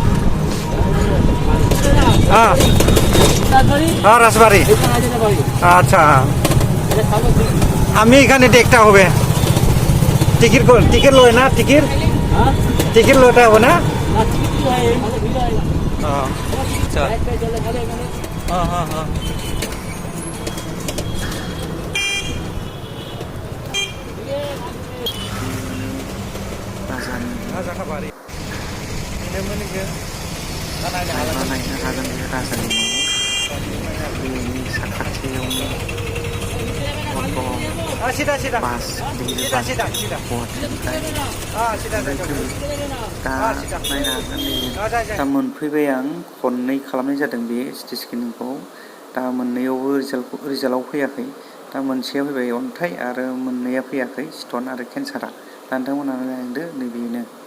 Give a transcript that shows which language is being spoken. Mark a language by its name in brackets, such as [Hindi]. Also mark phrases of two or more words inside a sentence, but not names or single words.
[Bangla] হ্যাঁ হ্যাঁ রাজবাড়ি আচ্ছা আমি এখানে দেখতে হবে টিকিট লয় না টিকিট লইতে হবে না আচ্ছা হ্যাঁ হ্যাঁ হ্যাঁ [Bodo] राजाखा बारि नायनो हागोन बे राजानि न'आव बेनि साखाथियावनो अट' बास गिदिर बास गुवाहाटिनिफ्राय दा नायनो हागोन दा मोनफैबाय आं खननै खालामनाय जादों बे [English] CT scanning [Bodo] दा मोननैयावबो रिजाल्टआव फैयाखै दा मोनसेया फैबाय अन्थाइ आरो मोननैया फैयाखै स्टन आरो केन्सारा दा नोंथांमोना नायलांदो नैबेनो